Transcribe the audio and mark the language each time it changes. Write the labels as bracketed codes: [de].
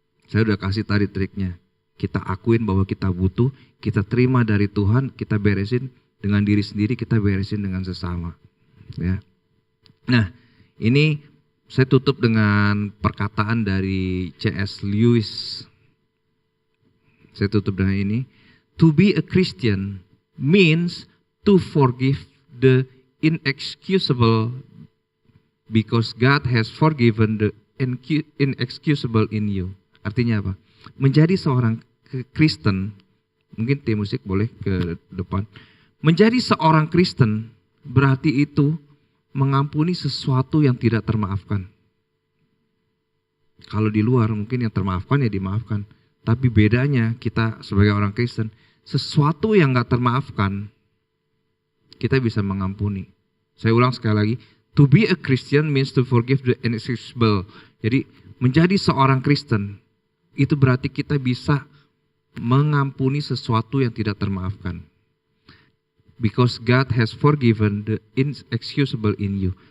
[id] Saya udah kasih tadi triknya. Kita akuin bahwa kita butuh, kita terima dari Tuhan, kita beresin dengan diri sendiri, kita beresin dengan sesama. Ya. Nah ini saya tutup dengan perkataan dari C.S. Lewis. Saya tutup dengan ini. [en] To be a Christian means to forgive the inexcusable because God has forgiven the inexcusable in you. [id] Artinya apa? Menjadi seorang Kristen, mungkin tim musik boleh ke depan. Menjadi seorang Kristen berarti itu mengampuni sesuatu yang tidak termaafkan. Kalau di luar mungkin yang termaafkan ya dimaafkan. Tapi bedanya kita sebagai orang Kristen, sesuatu yang gak termaafkan, kita bisa mengampuni. Saya ulang sekali lagi, [en] to be a Christian means to forgive the inexcusable. [id] Jadi menjadi seorang Kristen, itu berarti kita bisa mengampuni sesuatu yang tidak termaafkan. [en] Because God has forgiven the inexcusable in you.